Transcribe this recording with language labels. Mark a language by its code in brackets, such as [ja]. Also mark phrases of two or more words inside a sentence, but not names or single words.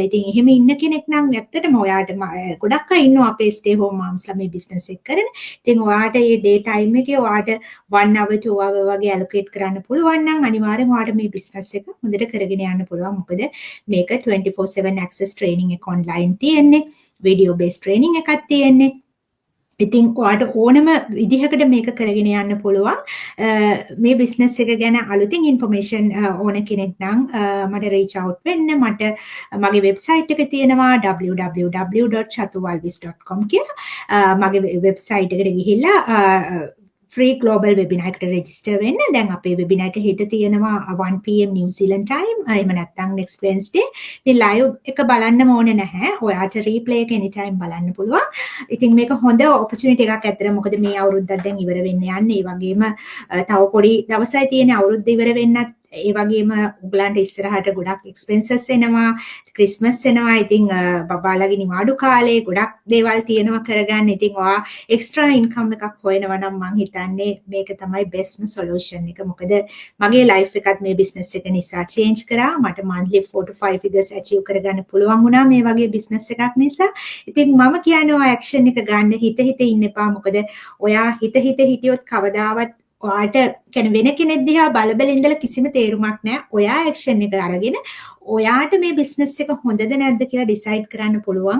[si] ඉතින් එහෙම ඉන්න කෙනෙක් නම් ඇත්තටම ඔයාට ගොඩක් අය ඉන්නවා අපේ [en] stay home moms [si] මේ බිස්නස් එක කරන. ඉතින් ඔයාට මේ [en] day time [si] එකේ ඔයාට [en] 1 hour 2 hour [si] වගේ allocate කරන්න පුළුවන් නම් අනිවාර්යෙන් ඔයාට මේ බිස්නස් එක හොඳට කරගෙන යන්න පුළුවන්. මොකද මේක [en] 24/7 access training [si] එක online තියෙන්නේ. [en] video based training [si] එකක් තියෙන්නේ. ඉතින් ඔයාට ඕනම විදිහකට මේක කරගෙන යන්න පුළුවන්. මේ බිස්නස් එක ගැන අලුතින් ඉන්ෆර්මේෂන් ඕන කෙනෙක් නම් මට [en] reach out [si] වෙන්න. මට මගේ වෙබ්සයිට් එක තියෙනවා www.chatuvalvis.com කියලා. මගේ වෙබ්සයිට් එකට ගිහිල්ලා [en] free global webinar [si] එකට register වෙන්න. දැන් අපේ webinar එක හෙට තියෙනවා [en] 1 pm New Zealand time. [si] එහෙම නැත්නම් [en] next Wednesday. [si] ඉතින් live එක බලන්න ඕනේ නැහැ. ඔයාට replay එක anytime බලන්න පුළුවන්. ඉතින් මේක හොඳ opportunity එකක් ඇත්තට. මොකද මේ අවුරුද්දත් දැන් ඉවර වෙන්න යන්නේ. ඒ වගේම තව පොඩි දවසයි තියෙන අවුරුද්ද ඉවර වෙන්නත් ඒ වගේම උගලන්ට ඉස්සරහට ගොඩක් එක්ස්පෙන්සස් එනවා, ක්‍රිස්මස් එනවා. ඉතින් බබාලගේ නිවාඩු කාලේ ගොඩක් දේවල් තියෙනවා කරගන්න. ඉතින් ඔයා [en] extra income [si] එකක් හොයනවා නම් මං හිතන්නේ මේක තමයි [en] best solution [si] එක. මොකද මගේ ලයිෆ් එකත් මේ බිස්නස් එක නිසා චේන්ජ් කරා. මට [en] monthly 4 to 5 figures achieve [si] කරගන්න පුළුවන් වුණා මේ වගේ බිස්නස් එකක් නිසා. ඉතින් මම කියන්නේ ඔය ඇක්ෂන් එක ගන්න හිත ඉන්න එපා. මොකද ඔයා හිත හිටියොත් කවදාවත් ඔයාට කියන්නේ වෙන කෙනෙක් දිහා බල ඉඳලා කිසිම තේරුමක් නැහැ. ඔයා ඇක්ෂන් එක අරගෙන ඔයාට මේ බිස්නස් එක හොඳද නැද්ද කියලා ඩිසයිඩ් කරන්න පුළුවන්.